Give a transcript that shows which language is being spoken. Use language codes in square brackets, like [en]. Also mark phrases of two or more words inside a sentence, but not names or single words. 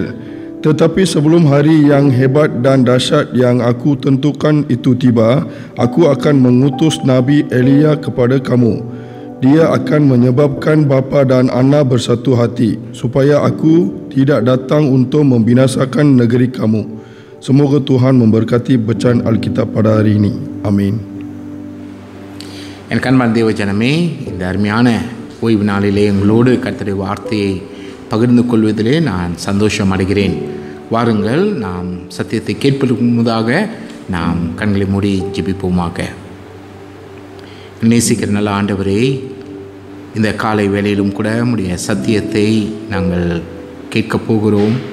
[ms] Tetapi sebelum hari yang hebat dan dahsyat yang aku tentukan itu tiba, aku akan mengutus Nabi Elia kepada kamu. Dia akan menyebabkan bapa dan anak bersatu hati, supaya aku tidak datang untuk membinasakan negeri kamu. Semoga Tuhan memberkati bacaan Alkitab pada hari ini. Amin. [ta] என் கண்பார்ந்த தேவ ஜனமே, இந்த அருமையான ஓய்வு நாளிலே எங்களோடு கர்த்தருடைய வார்த்தையை பகிர்ந்து கொள்வதிலே நான் சந்தோஷம் அடைகிறேன். வாருங்கள், நாம் சத்தியத்தை கேட்பதற்கு முன்னதாக நாம் கண்களை மூடி ஜெபிப்போமாக. நேசிக்கிற நல்ல ஆண்டவரே, இந்த காலை வேளையிலும் கூட உம்முடைய சத்தியத்தை நாங்கள் கேட்கப் போகிறோம்.